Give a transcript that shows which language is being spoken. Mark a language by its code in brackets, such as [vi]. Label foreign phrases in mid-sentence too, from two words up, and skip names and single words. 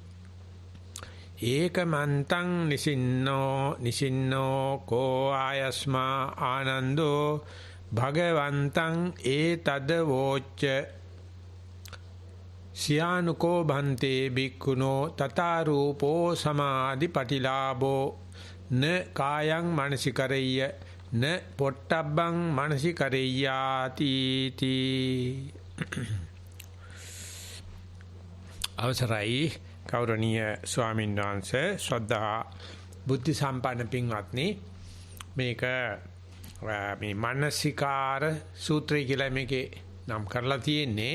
[pi] ඒකමන්තං නිසින්නෝ කෝ ආයස්මා ආනන්දෝ භගවන්තං ඒතද වෝච්ච සියානුකෝ භන්තේ බික්ඛුනෝ තථාරූපෝ සමාධි පටිලාභෝ න කායං මනසිකරෙය්‍ය න පොට්ටබ්බං මනසිකරෙය්‍යාති තී [si] අවසරයි ගෞරවනීය ස්වාමීන් වහන්සේ ශ්‍රද්ධා බුද්ධ සම්පන්න පින්වත්නි මේක මේ මානසිකාර සූත්‍රය කියලා මේකේ නම් කරලා තියෙන්නේ.